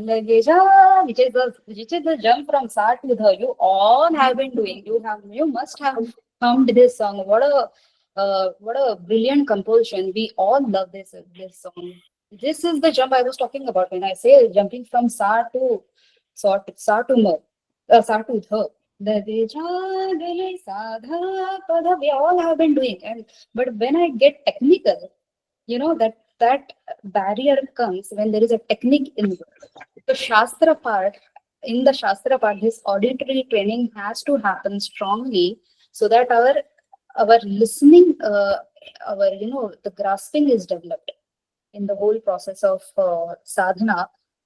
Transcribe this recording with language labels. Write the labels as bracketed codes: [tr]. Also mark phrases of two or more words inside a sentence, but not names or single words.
[hi] लगे जा, [en] which is the jump from sa to dha. You all have been doing. You must have hummed this song. What a brilliant composition. We all love this song. This is the jump I was talking about when I say jumping from sa to ma, sa to dha. [hi] लगे जा गले सा धा पा धा. [en] We all have been doing, but when I get technical, that barrier comes when there is a technique involved. The Shastra part, this auditory training has to happen strongly so that our listening, the grasping is developed in the whole process of sadhana.